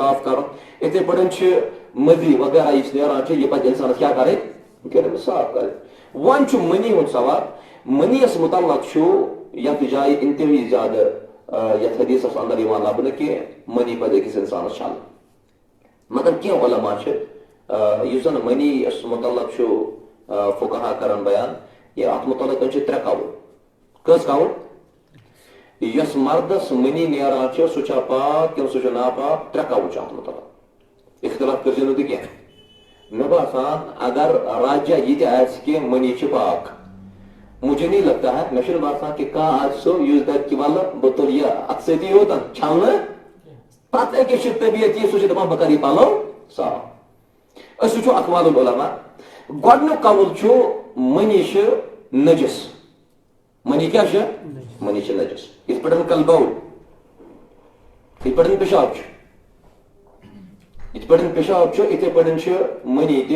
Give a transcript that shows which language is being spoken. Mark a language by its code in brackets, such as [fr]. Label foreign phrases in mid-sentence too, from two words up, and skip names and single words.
[ks] صاف کرُن یِتھٕے پٲٹھۍ چھِ مٔدی وغیرہ یُس نیران چھِ یہِ پزِ اِنسانس کیٛاہ کرٕنۍ کٔرِتھ صاف کرٕنۍ وۄنۍ چھُ منی ہُنٛد سوال منی یس متعلق چھُ یتھ جایہِ انتہٲیی زیادٕ یتھ حدیثس اندر یِوان لبنہٕ کہِ منی پزِ أکِس انسانس چھلٕنۍ مگر کینٛہہ علما چھِ یُس زن منی یس متعلق چھُ فقہا کران بیان یہِ اتھ متعلق چھِ ترٛےٚ قول کٔژ قول یۄس مردس منی نیران چھِ سُہ چھا پاک کِنہٕ سُہ چھُ ناپاک ترٛےٚ قول چھِ اتھ متعلق اختلاف کٔرزِ نہٕ تُہۍ کینٛہہ مےٚ باسان اگر راجہ یہِ تہِ آسہِ کہِ منی چھِ پاک [ur] مجھے نہیں لگتا ہے [ks] مےٚ چھُنہٕ باسان کہِ کانٛہہ آسہِ سُہ یُس دپہِ کہِ ولہٕ بہٕ تُلہٕ یہِ اتھ سۭتی یوتن چھلنہٕ پتہٕ أکِس چھُ طبیعت یہِ سُہ چھُ دپان بہٕ کرٕ یہِ پلو صاف أسۍ وٕچھو [ar] اقوال العلما [ks] گۄڈنیُک قول چھُ منی چھِ نجس منی کیٛاہ چھِ منی چھِ نجس یِتھ پٲٹھۍ کلبول یِتھ پٲٹھۍ پِشاب چھُ یِتھ پٲٹھۍ پِشاب چھُ یِتھٕے پٲٹھۍ چھُ منی تہِ